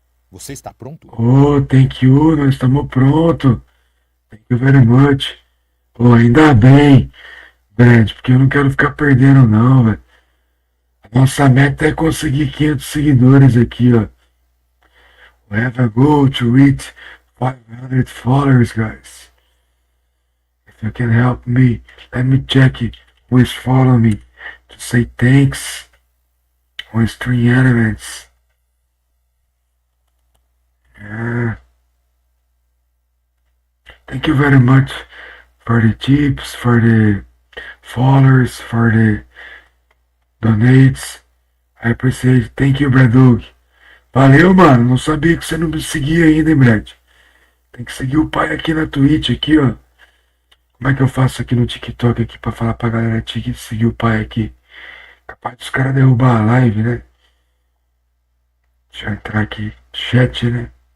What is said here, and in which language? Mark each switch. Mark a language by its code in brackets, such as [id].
[pt] Você está pronto? [en] Oh, thank you, [pt] nós estamos prontos. [en] Thank you very much. [pt] Oh, ainda bem, Brad, porque eu não quero ficar perdendo não, velho. A nossa meta é conseguir 500 seguidores aqui, ó. [en] We have a goal to reach 500 followers, guys. If you can help me, let me check who is following me to say thanks on Stream Elements. Yeah. Thank you very much for the tips, for the followers, for the donates. I appreciate. Thank you, Bradug. [pt] Valeu, mano. Não sabia que você não me seguia ainda, hein, Brad? Tem que seguir o pai aqui na Twitch, aqui, ó. Como é que eu faço aqui no TikTok aqui pra falar pra galera seguir o pai aqui? Capaz dos caras derrubar a live, né? Deixa eu entrar aqui. Chat, né?